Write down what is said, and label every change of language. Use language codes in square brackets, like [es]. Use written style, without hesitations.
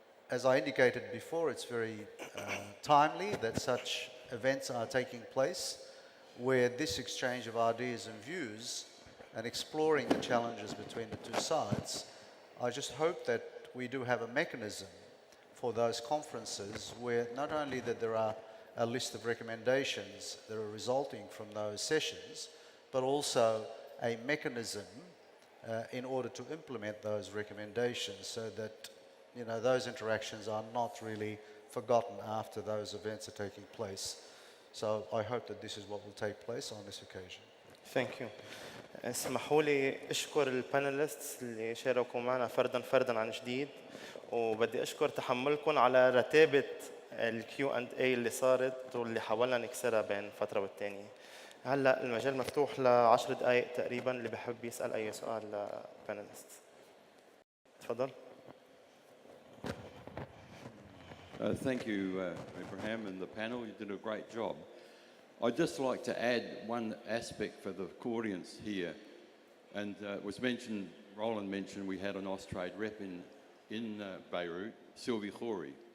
[en] As I indicated before, it's very timely that such events are taking place, where this exchange of ideas and views and exploring the challenges between the two sides, I just hope that we do have a mechanism for those conferences where not only that there are a list of recommendations that are resulting from those sessions, but also a mechanism in order to implement those recommendations, so that, you know, those interactions are not really forgotten after those events are taking place. So I hope that this is what will take place on this occasion. Thank you. [ar] اسمحوا لي اشكر البانيلستس اللي شاركوا معنا فردا عن جديد، وبدي اشكر تحملكم على رتابة الكيو اند اي اللي صارت واللي حاولنا نكسرها بين فترة والتانية. هلا المجال مفتوح ل10 دقائق تقريبا اللي بحب يسأل أي سؤال للبانيلست. تفضل. [en] Thank you, Abraham, and the panel. You did a great job. I'd just like to add one aspect for the audience here. And it was mentioned, Roland mentioned, we had an Austrade rep in Beirut, Sylvie Khoury.